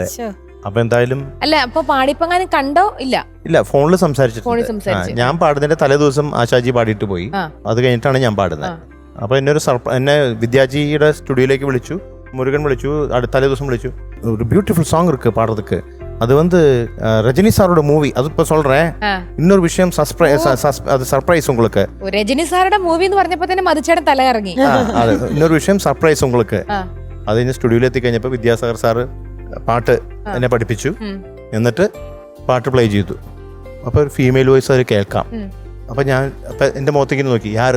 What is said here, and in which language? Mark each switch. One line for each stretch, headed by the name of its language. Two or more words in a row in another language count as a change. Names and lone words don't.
Malayalam: അപ്പൊ എന്തായാലും അല്ല അപ്പൊ പാടിപ്പങ്ങാനും കണ്ടോ? ഇല്ല, ഫോണിൽ സംസാരിച്ചിട്ടുണ്ട്. ഞാൻ പാടുന്നതിന്റെ തലേ ദിവസം ആശാജി പാടിയിട്ട് പോയി. അത് കഴിഞ്ഞിട്ടാണ് ഞാൻ പാടുന്നത്. അപ്പൊ എന്നെ വിദ്യാജിയുടെ സ്റ്റുഡിയോയിലേക്ക് വിളിച്ചു, മുരുകൻ വിളിച്ചു, തലേ ദിവസം വിളിച്ചു.
Tamil: ഒരു
English: beautiful song
Tamil: இருக்கு பாடுறதுக்கு. அது வந்து ரஜினி சாரோட மூவி. அது இப்ப சொல்றேன். இன்னொரு விஷயம் அது சர்ப்ரைஸ் உங்களுக்கு.
Malayalam: രജനി സാറുടെ മൂവി എന്ന് പറഞ്ഞപ്പോ തന്നെ മധുച്ചേട്ടൻ തല ഇറങ്ങി. അതെ, ഇന്നൊരു വിഷയം സർപ്രൈസ് உங்களுக்கு. അത് കഴിഞ്ഞ് സ്റ്റുഡിയോയിൽ എത്തിക്കഴിഞ്ഞപ്പോൾ വിദ്യാസാഗർ സാറ് പാട്ട് എന്നെ പഠിപ്പിച്ചു. എന്നിട്ട് പാട്ട് പ്ലേ ചെയ്തു. അപ്പൊ ഒരു
English: female voice
Malayalam: അത് കേൾക്കാം. അപ്പൊ എന്റെ മുഖത്തേക്ക് നോക്കി, യാറ്.